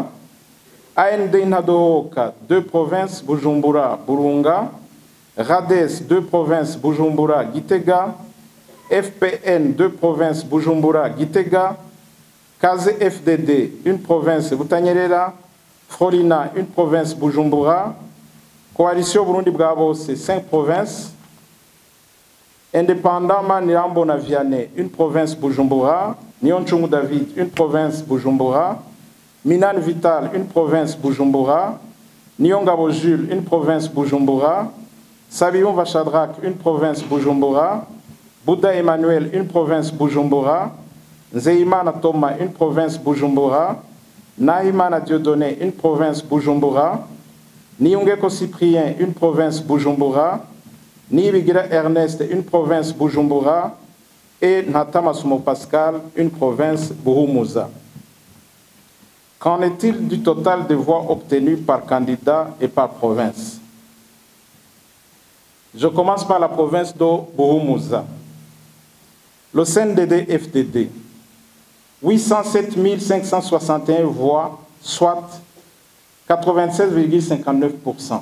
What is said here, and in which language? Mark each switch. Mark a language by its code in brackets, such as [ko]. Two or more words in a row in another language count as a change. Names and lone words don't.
[fr] AND Nadohoka, 2 provinces, Bujumbura, Burunga. RADES, 2 provinces, Bujumbura, Gitega. FPN, 2 provinces, Bujumbura, Gitega. Kaze FDD, 1 province, Butanyerera. Frolina, 1 province, Bujumbura. Coalition Burundi Bravo, c'est 5 provinces. Indépendant Manirambo Naviane, 1 province, Bujumbura. Nyonchungu David, 1 province, Bujumbura. Minan Vital, 1 province, Bujumbura. Nyongabo Jules, 1 province, Bujumbura. Sabion Vachadrak, 1 province, Bujumbura. Bouddha Emmanuel, 1 province, Bujumbura. Nzeimana Thomas, 1 province, Bujumbura. Nahimana Dieudonné, 1 province, Bujumbura. Niungeko Cyprien, 1 province, Bujumbura. Nibigira Ernest, 1 province, Bujumbura. Et Natamasumo Pascal, 1 province, Buhumuza. Qu'en est-il du total de voix obtenues par candidat et par province? Je commence par la province de Buhumuza. Le CNDD-FDD, 807 561 voix, soit 96,59%.